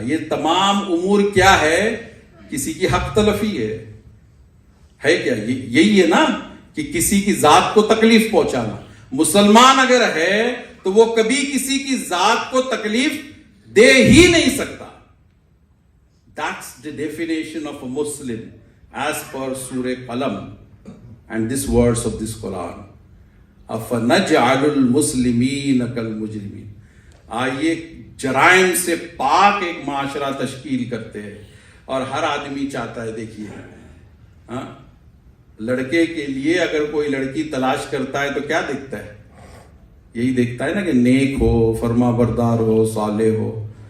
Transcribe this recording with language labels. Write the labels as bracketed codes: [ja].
[ur] یہ تمام امور کیا ہے؟ کسی کی حق تلفی ہے کیا؟ یہی ہے نا کہ کسی کی ذات کو تکلیف پہنچانا. مسلمان اگر ہے تو وہ کبھی کسی کی ذات کو تکلیف دے ہی نہیں سکتا. [en] That's the definition of a Muslim as per Surah Qalam and these words of this Quran. [ar] أَفَنَجْعَلُ الْمُسْلِمِينَ كَالْمُجْرِمِينَ. [ur] آئیے جرائم سے پاک ایک معاشرہ تشکیل کرتے ہیں. اور ہر آدمی چاہتا ہے، دیکھیے ہاں، لڑکے کے لیے اگر کوئی لڑکی تلاش کرتا ہے تو کیا دیکھتا ہے؟ یہی دیکھتا ہے نا کہ نیک ہو، فرما بردار ہو، صالح ہو.